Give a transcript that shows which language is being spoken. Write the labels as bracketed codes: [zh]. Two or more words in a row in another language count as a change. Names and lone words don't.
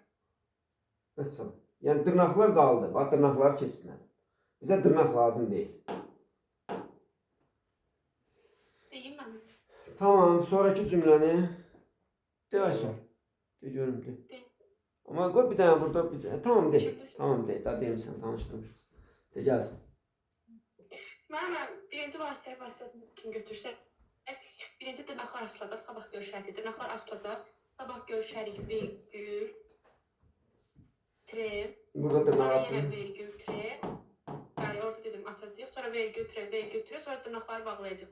[az] Vəssalam. Yəni dırnaqlar qaldı. Bax, dırnaqları keçsinlər. Bizə dırnaq lazım deyil. Deyim mən. Tamam, sonraki cümləni de Aysun. De görüm de. De. Amma qoy bir dənə burada bir dənə. Tamam de. Şimdi- Tamam de. Daha demirsən, tanışdırmışıq. De gəlsin. Mən birinci vasitəni kim götürsək, birinci dırnaqlar asılacaq, sabah görüşərik. Dırnaqlar asılacaq, sabah görüşərik, vergül, tre, Burada dırnaq sonra açın. yenə vergül, tre. Yəni orada dedim açacağıq, sonra vergül, tre, sonra dırnaqları bağlayacaq.